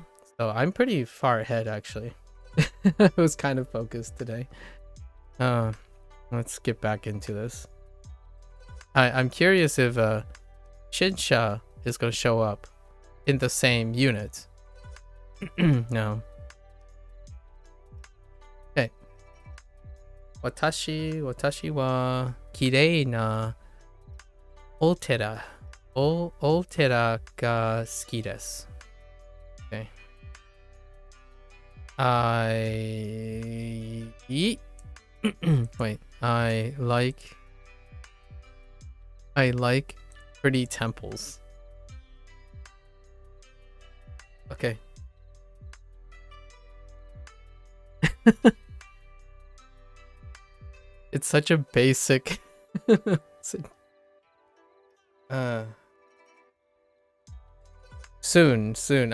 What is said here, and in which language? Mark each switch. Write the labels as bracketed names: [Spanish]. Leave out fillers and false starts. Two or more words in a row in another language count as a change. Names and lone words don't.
[English] So I'm pretty far ahead, actually. I was kind of focused today. Let's get back into this. I'm curious if Shinsha is going to show up in the same unit. No. Okay. [Japanese] 私は綺麗なお寺が好きです. [English] Okay. Wait, I like pretty temples. Okay. It's such a basic soon.